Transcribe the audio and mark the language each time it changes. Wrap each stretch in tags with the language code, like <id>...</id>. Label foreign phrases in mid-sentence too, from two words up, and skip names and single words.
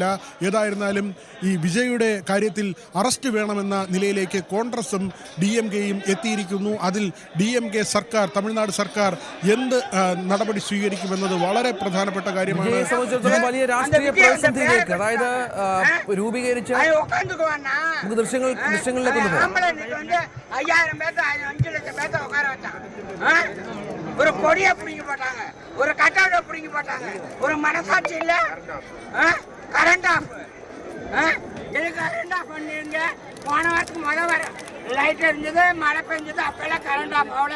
<ml>ഏതായിരുന്നാലും ഈ വിജയുടെ കാര്യത്തിൽ അറസ്റ്റ് വേണമെന്ന നിലയിലേക്ക് കോൺഗ്രസും DMKയും എത്തിയിരിക്കുന്നു. അതിൽ DMK സർക്കാർ, തമിഴ്നാട് സർക്കാർ എന്ത് നടപടി സ്വീകരിക്കുമെന്നത് വളരെ പ്രധാനപ്പെട്ട കാര്യമാണ്. വലിയ രാഷ്ട്രീയ പ്രതിസന്ധിയിലേക്ക്, അതായത് രൂപീകരിച്ച ദൃശ്യങ്ങളിലേക്ക്</ml> <ta>வந்து 5000 பேர்த்த 5 லட்சம் பேர்த்த உட்கார வச்சாங்க. ஒரு கொடியை பிடிங்கி போட்டாங்க, ஒரு கட்டவுட்டை பிடிங்கி போட்டாங்க. ஒரு மனசாட்சி இல்ல.</ta> <en>current off,</en> <ta>இது</ta> <en>current off</en> <ta>பண்ணிருங்க. போன வாரத்துக்கு வர லைட் இருந்தது, மழை பெஞ்சது, அப்பெல்லாம்</ta> <en>current off</en> <ta>ஆகல.</ta>